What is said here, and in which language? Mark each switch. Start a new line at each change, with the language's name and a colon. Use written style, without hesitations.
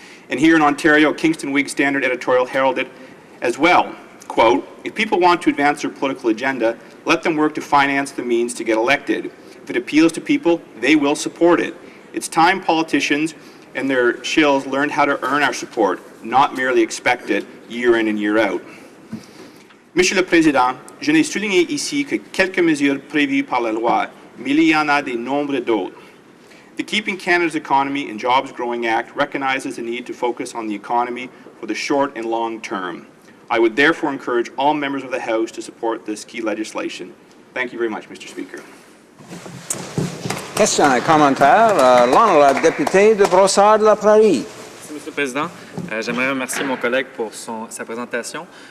English: And here in Ontario, Kingston Whig Standard editorial heralded as well, quote, "If people want to advance their political agenda, let them work to finance the means to get elected. If it appeals to people, they will support it. It's time politicians and their shills learned how to earn our support, not merely expect it year in and year out."
French: Monsieur le Président, je n'ai souligné ici que quelques mesures prévues par la loi, mais il y en a de nombreux d'autres.
English: The Keeping Canada's Economy and Jobs Growing Act recognizes the need to focus on the economy for the short and long term. I would therefore encourage all members of the House to support this key legislation. Thank you very much, Mr. Speaker.
French: Question et commentaire. L'honorable député de Brossard-la-Prairie. Merci, Monsieur le Président. J'aimerais remercier mon collègue pour sa présentation.